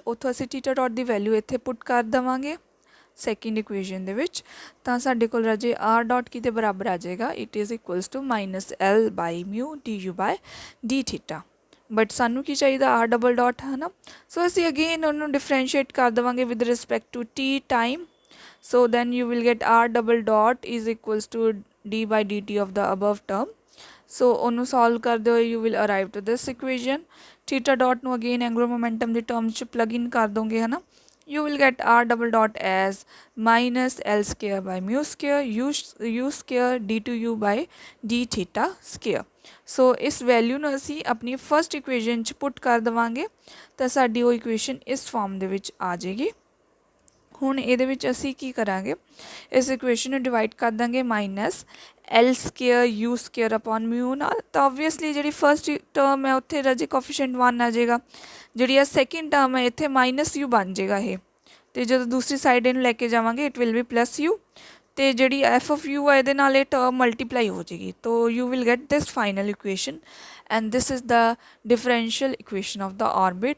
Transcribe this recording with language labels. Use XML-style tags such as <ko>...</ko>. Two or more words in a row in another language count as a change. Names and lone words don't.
<pa>ਉੱਥੋਂ ਅਸੀਂ</pa> <en>theta dot</en> <pa>ਦੀ ਵੈਲਿਊ ਇੱਥੇ ਪੁੱਟ ਕਰ ਦੇਵਾਂਗੇ</pa> <en>second equation</en> <pa>ਦੇ ਵਿੱਚ, ਤਾਂ ਸਾਡੇ ਕੋਲ ਰਾਜੇ</pa> <en>r dot</en> <pa>ਕਿਤੇ ਬਰਾਬਰ ਆ ਜਾਏਗਾ</pa> <en>it is equals to -L by mu du/d theta.</en> <pa>ਬਟ ਸਾਨੂੰ ਕੀ ਚਾਹੀਦਾ</pa> <en>r double dot</en> <pa>ਹੈ ਨਾ, ਸੋ ਅਸੀਂ ਅਗੇਨ ਉਹਨੂੰ ਡਿਫਰੈਂਸ਼ੀਏਟ ਕਰ ਦੇਵਾਂਗੇ</pa> <en>with respect to t time. So then you will get r double dot is equals to d/dt of the above term। So</en> <pa>ਉਹਨੂੰ solve ਕਰਦੇ ਹੋਏ</pa> <en>you will arrive to this equation। theta dot</en> <pa>ਨੂੰ again</pa> <en>angular momentum</en> <pa>ਦੀ terms 'ਚ</pa> <en>plug in</en> <pa>ਕਰ ਦੋਗੇ ਹੈ ਨਾ,</pa> <en>you will get r double dot as -L square by mu square u square d/u by d theta square।</en> <pa>ਸੋ ਇਸ ਵੈਲਿਊ ਨੂੰ ਅਸੀਂ ਆਪਣੀ</pa> <en>first equation</en> <pa>'ਚ ਪੁੱਟ ਕਰ ਦੇਵਾਂਗੇ, ਤਾਂ ਸਾਡੀ ਉਹ ਇਕੁਏਸ਼ਨ ਇਸ ਫਾਰਮ ਦੇ ਵਿੱਚ ਆ ਜਾਏਗੀ। ਹੁਣ ਇਹਦੇ ਵਿੱਚ ਅਸੀਂ ਕੀ ਕਰਾਂਗੇ, ਇਸ ਇਕੁਏਸ਼ਨ ਨੂੰ ਡਿਵਾਈਡ ਕਰ ਦਾਂਗੇ</pa> <en>-L square u square upon mu</en> <pa>ਨਾਲ, ਤਾਂ ਓਬਵੀਅਸਲੀ ਜਿਹੜੀ</pa> <en>first term</en> <pa>ਹੈ ਉੱਥੇ ਰਾਜੇ ਕੋਫੀਸ਼ੀਐਂਟ 1 ਆ ਜਾਏਗਾ, ਜਿਹੜੀ ਆ</pa> <en>second term</en> <pa>ਹੈ ਇੱਥੇ -u ਬਣ ਜਾਏਗਾ ਇਹ, ਅਤੇ ਜਦੋਂ ਦੂਸਰੀ ਸਾਈਡ ਇਹਨੂੰ ਲੈ ਕੇ ਜਾਵਾਂਗੇ</pa> <en>it will be +u,</en> <pa>ਅਤੇ ਜਿਹੜੀ</pa> <en>f of u</en> <pa>ਹੈ ਇਹਦੇ ਨਾਲ ਇਹ ਟਰਮ ਮਲਟੀਪਲਾਈ ਹੋ ਜਾਏਗੀ, ਤੋ</pa> <en>you will get this final equation and this is the differential equation of the orbit.</en>